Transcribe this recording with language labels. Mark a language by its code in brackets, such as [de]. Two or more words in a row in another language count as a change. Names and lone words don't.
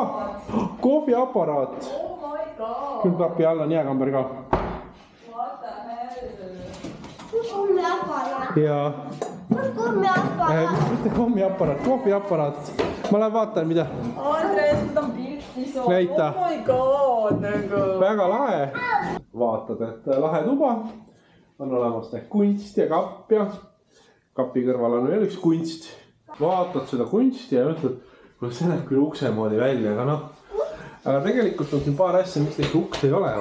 [et] Kohviaparaat. Külmkapi all on jääkamber ka. Ja mitte kommiaparaat, kohviaparaat. Ma lähen vaatan, mida. Andres, nüüd on pilti soo. Näita. [en] Oh my god, [et] nagu. Väga lahe. Vaatad, et lahe tuba. On olemas kunst ja kapp ja kapi kõrval on veel üks kunst. Vaatad seda kunsti ja mõtled, kuidas see näeb küll ukse moodi välja, aga tegelikult on siin paar asja, miks neid uks ei ole.